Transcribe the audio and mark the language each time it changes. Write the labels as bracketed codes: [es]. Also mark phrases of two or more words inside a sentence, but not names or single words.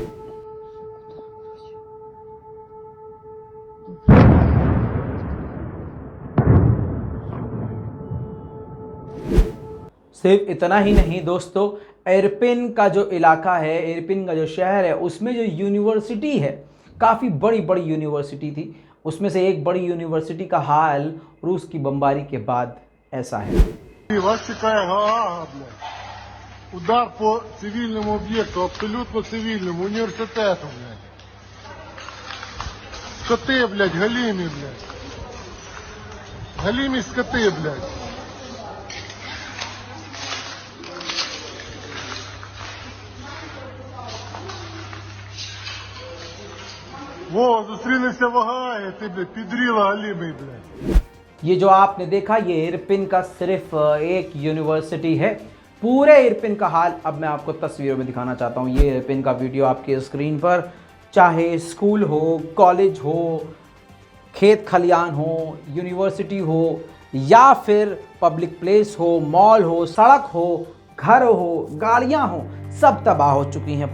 [hi] सिर्फ इतना ही नहीं दोस्तों, इरपिन का जो इलाका है, इरपिन का जो शहर है, उसमें जो यूनिवर्सिटी है, काफ़ी बड़ी बड़ी यूनिवर्सिटी थी, उसमें से एक बड़ी यूनिवर्सिटी का हाल रूस की बमबारी के बाद ऐसा है। [uk] Удар по цивільному об'єкту, абсолютно цивільному, університету, блядь. Скоти, блядь, галімі, блядь. Галімі скоти, блядь. Во, зустрілися в Агаї, ти, блядь, підріла галімий, блядь. [hi] ये जो आपने देखा, ये इरपिन का सिर्फ एक यूनिवर्सिटी है। पूरे इरपिन का हाल अब मैं आपको तस्वीरों में दिखाना चाहता हूँ। ये इरपिन का वीडियो आपके स्क्रीन पर, चाहे स्कूल हो, कॉलेज हो, खेत खलियान हो, यूनिवर्सिटी हो, या फिर [en] public place [hi] हो, मॉल हो, सड़क हो, घर हो, गाड़ियाँ हो, सब तबाह हो चुकी हैं।